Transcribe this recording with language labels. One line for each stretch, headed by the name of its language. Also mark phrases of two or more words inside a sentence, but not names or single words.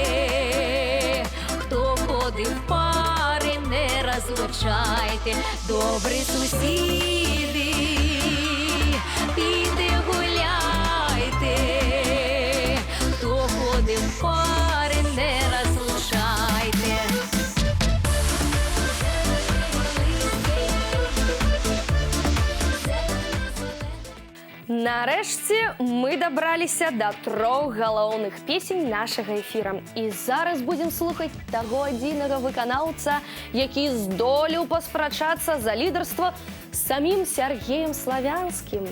Ukrainian: Хто ходив в пари, не розлучайте, добрі сусіди, пійте, гуляйте. Хто ходив в пари, не розлучайте.
Belarusian: На Нарэшце мы дабраліся да 3 галоўных песень нашага эфіра. І зараз будзем слухаць таго адзінага выканаўца, які здолеў паспрачацца за лідарства з самім Сергеем Славянскім.